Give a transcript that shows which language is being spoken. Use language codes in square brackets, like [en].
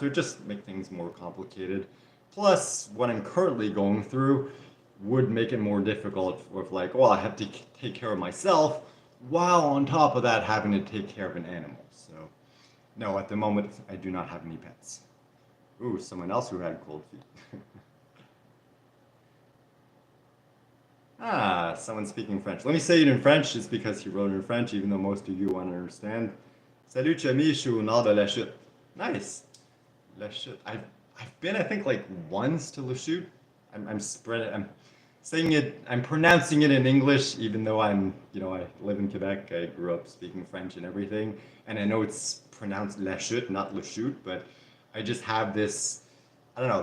[en] So it just make things more complicated. Plus, what I'm currently going through would make it more difficult with like, well, I have to take care of myself while on top of that having to take care of an animal. So no, at the moment, I do not have any pets. Ooh, someone else who had cold feet. Ah, someone speaking French. Let me say it in French just because he wrote it in French, even though most of you won't understand. [fr] Salut, Chami, je suis au nord de la chute. [en] Nice. La chute. I've been, I think, like once to La Chute. I'm spread. I'm saying it. I'm pronouncing it in English, even though I live in Quebec. I grew up speaking French and everything, and I know it's pronounced La Chute, not Le Chute, but I just have this. I don't know.